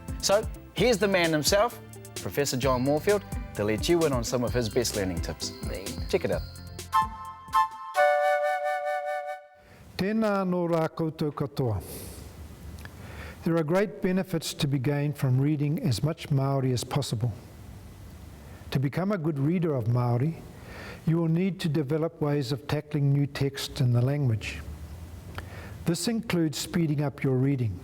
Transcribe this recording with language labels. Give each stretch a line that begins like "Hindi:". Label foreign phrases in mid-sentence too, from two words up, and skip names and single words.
English: So here's the man himself, Professor John Moorfield, to let you in on some of his best learning tips. Check it out.
Māori: Tēnā nō rā koutou katoa.
English: There are great benefits to be gained from reading as much Māori as possible. To become a good reader of Māori, you will need to develop ways of tackling new text in the language. This includes speeding up your reading.